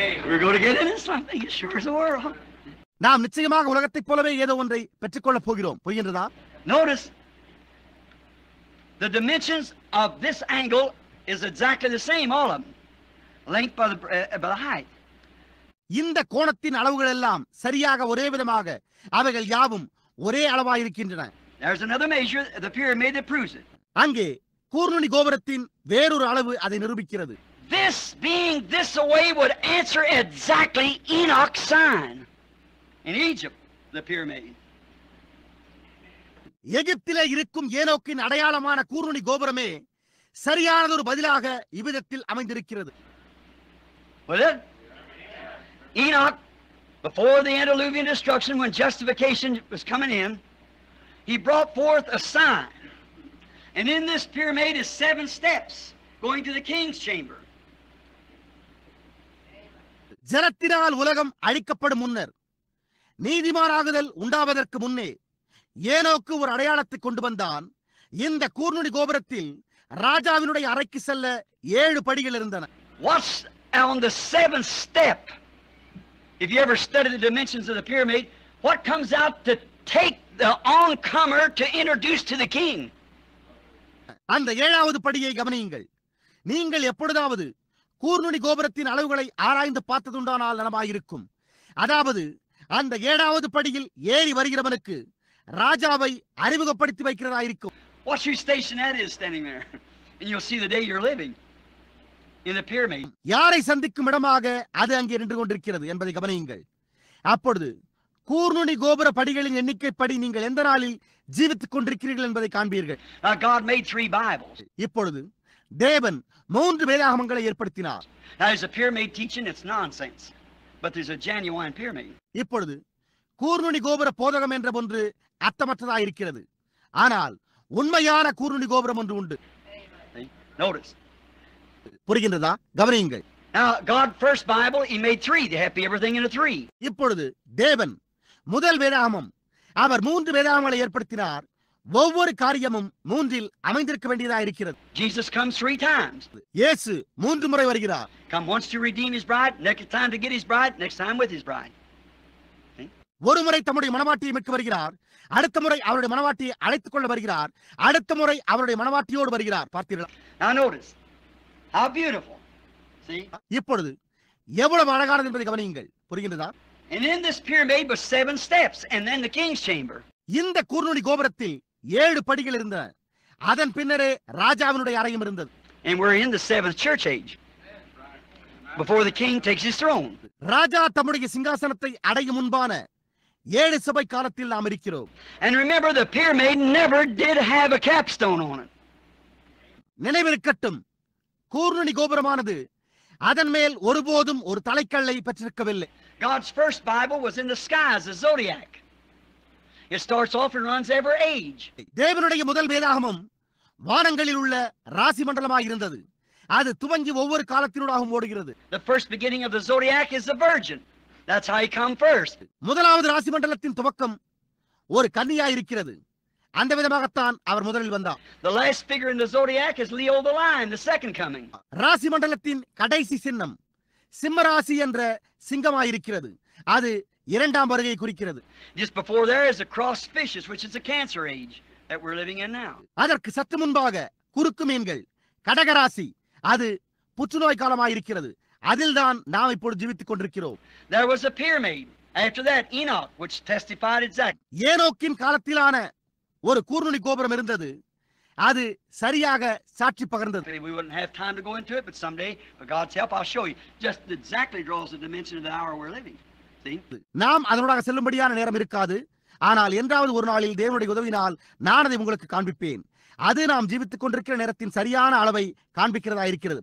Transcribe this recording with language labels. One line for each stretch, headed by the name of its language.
English: We're going to get into something as sure as the world.
Tamil: நாம் நிச்சயமாக உலகத்தைப் போலவே ஏதோ ஒன்றை பெற்றுக்கொள்ளப் போகிறோம். புரிகின்றதா?
English: Notice the dimensions of this angle is exactly the same, all of them. Length by the height.
Tamil: இந்த கோணத்தின் அளவுகள் எல்லாம் சரியாக ஒரே விதமாக அவைகள் யாவும் ஒரே அளவாயிருக்கின்றன.
English: There's another measure, the pyramid, that proves it.
Tamil: அங்கே கூர்நுனி கோபுரத்தின் வேறொரு அளவு அதை நிரூபிக்கிறது.
English: This being this away would answer exactly Enoch's sign in Egypt, the pyramid.
Tamil: எகிப்திலே இருக்கும் ஏனோக்கின் அடையாளமான கூர்நுனி கோபுரமே சரியானதொரு பதிலாக இவ்விதத்தில் அமைந்திருக்கிறது.
English: Was it? Enoch, before the antediluvian destruction, when justification was coming in, he brought forth a sign. And in this pyramid is 7 steps going to the king's chamber.
Tamil: ஜலத்தினால் உலகம் அழிக்கப்படும் முன்னர், நீதிமானாகுதல் உண்டாவதற்கு முன்னே ஏனோக்கு ஒரு அடையாளத்தை கொண்டு வந்தான். இந்த கூர்நுனி கோபுரத்தில் ராஜாவினுடைய அறைக்கு செல்ல 7 படிகள் இருந்தன.
English: What's on the 7th step? If you ever study the dimensions of the pyramid, what comes out to take the oncomer to introduce to the king?
Tamil: அந்த 7வது படியை கவனியுங்கள். நீங்கள் எப்பொழுதாவது கூர்நுனி கோபுரத்தின் அளவுகளை ஆராய்ந்து பார்த்ததுண்டானால் நலமாயிருக்கும். அதாவது அந்த 7வது படியில் ஏறி வருகிறவனுக்கு ராஜாவை அறிமுகப்படுத்தி வைக்கிறதாயிருக்கும்.
English: Watch your station that is standing there, and you'll see the day you're living in the pyramid.
Tamil: யாரை சந்திக்கும் இடமாக அது அங்கே நின்று கொண்டிருக்கிறது என்பதை கவனியுங்கள். அப்பொழுது கூர்நுனி கோபுர படிகளின் எண்ணிக்கைப்படி நீங்கள் எந்த நாளில் ஜீவித்துக் கொண்டிருக்கிறீர்கள் என்பதை காண்பீர்கள்.
English: God made 3 Bibles.
Tamil: இப்பொழுது தேவன் 3 வேதாகமங்களை ஏற்படுத்தினார்.
English: Now there's a pyramid teaching, it's nonsense, but there's a genuine pyramid.
Tamil: இப்பொழுது கூர்நுனி கோபுர போதகம் என்ற ஒன்று அர்த்தமற்றதாயிருக்கிறது. ஆனால் உண்மையான கூர்நுனி கோபுரம் ஒன்று உண்டு.
English: Notice.
Tamil: புரிகின்றதா? கவனியுங்கள்.
English: Now God first Bible, he made 3. They have to be everything in a 3.
Tamil: இப்பொழுது தேவன் முதல் வேதாகமம் அவர் 3 வேதாகமங்களை ஏற்படுத்தினார். ஒவ்வொரு காரியமும் 3இல் அமைந்திருக்க வேண்டியதாக இருக்கிறது.
English: Jesus comes 3 times.
Tamil: இயேசு 3 முறை வருகிறார்.
English: Come once to redeem his bride, next time to get his bride, next time with his bride.
Tamil: ஒரு முறை தம்முடைய மனவாட்டியை மீட்க வருகிறார். அடுத்த முறை அவருடைய மனவாட்டியை அழைத்துக் கொள்ள வருகிறார். அடுத்த முறை அவருடைய மனவாட்டியோடு வருகிறார். பார்த்தீர்களா?
English: Now notice how beautiful. See?
Tamil: இப்பொழுது எவ்வளவு அழகானது என்பதை கவனியுங்கள். புரிகின்றதா?
English: And in this pyramid was 7 steps, and then the king's chamber.
Tamil: இந்த கூர்நுனி கோபுரத்தில் 7 படிகள் இருந்தன. அதன் பின்னரே ராஜாவினுடைய அறையும் இருந்தது.
English: And we're in the 7th church age. Before the king takes his throne.
Tamil: ராஜா தம்முடைய சிங்காசனத்தை அடையும் முன்பான 7 சபை காலத்தில் நாம் இருக்கிறோம்.
English: And remember, the pyramid never did have a capstone on it.
Tamil: நினைவிருக்கட்டும், கூர்நுனி கோபுரமானது அதன் மேல் ஒருபோதும் ஒரு தலைக்கல்லை பெற்றிருக்கவில்லை.
English: God's first Bible was in the skies, the zodiac. It starts off and runs every age.
Tamil: தேவனுடைய முதல் வேதாகமம் வானங்களில் உள்ள ராசி மண்டலமாக இருந்தது. அது துவங்கி ஒவ்வொரு காலத்தினூடாகவும் ஓடுகிறது.
English: The first beginning of the zodiac is the virgin. That's how he come first.
Tamil: முதலாவது ராசி மண்டலத்தின் துவக்கம் ஒரு கன்னியாய் இருக்கிறது. அந்த விதமாகத்தான் அவர் முதலில் வந்தார்.
English: The last figure in the zodiac is Leo the lion, the second coming.
Tamil: ராசி மண்டலத்தின் கடைசி சின்னம் சிம்மராசி என்ற சிங்கமாயிருக்கிறது. அது இரண்டாம் வருகையை குறிக்கிறது.
English: Just before there is the cross fishes, which is the cancer age that we're living in now.
Tamil: அதற்கு சற்று முன்பாக குறுக்கு மீன்கள், கடகராசி, அது புற்றுநோய் காலமாயிருக்கிறது. அதில்தான் நாம் இப்பொழுது ஜீவித்துக் கொண்டிருக்கிறோம்.
English: There was a pyramid. After that, Enoch, which testified exactly.
Tamil: ஏனோக்கின் காலத்திலான ஒரு கூர்நுனி கோபுரம் இருந்தது. அது சரியாக சாட்சி பகர்ந்தது.
English: We wouldn't have time to go into it, but someday, with God's help, I'll show you. Just exactly draws the dimension of the hour we're living. See?
Tamil: நாம் அதனோடாக செல்லும்படியான நேரம் இருக்காது. ஆனால் என்றாவது ஒரு நாளில் தேவனுடைய உதவினால் நான் அதை உங்களுக்கு காண்பிப்பேன். அது நாம் ஜீவித்துக் கொண்டிருக்கிற நேரத்தின் சரியான அளவை காண்பிக்கிறதா இருக்கிறது.